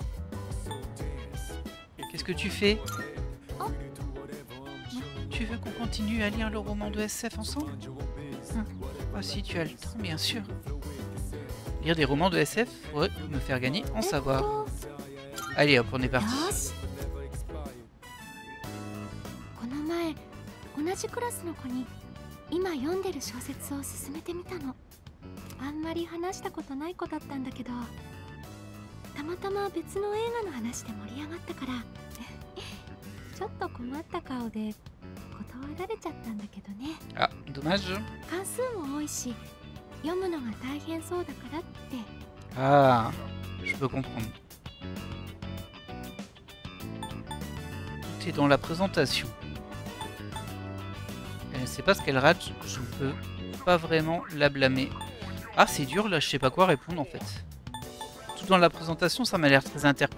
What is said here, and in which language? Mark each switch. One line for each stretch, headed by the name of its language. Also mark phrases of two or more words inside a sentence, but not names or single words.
French: Qu'est-ce que tu fais? Tu veux qu'on continue à lire le roman de SF ensemble? Ah si tu as le temps, bien sûr. Lire des romans de SF pourrait me faire gagner en savoir. Allez hop, on est parti.
Japanese: 同じクラスの子に今読んでる小説を勧めてみたの。あんまり話したことない子だったんだけど、たまたま別の映画の話で盛り上がったからちょっと困った顔で断られちゃったんだけどね。あ、dommage。関数も多いし読むのが大変そうだからって。
French: Ah, je peux comprendre. Tout est dans la présentation. Elle ne sait pas ce qu'elle rate, je ne peux pas vraiment la blâmer. Ah, c'est dur là, je sais pas quoi répondre en fait. Tout dans la présentation, ça m'a l'air très interprétable.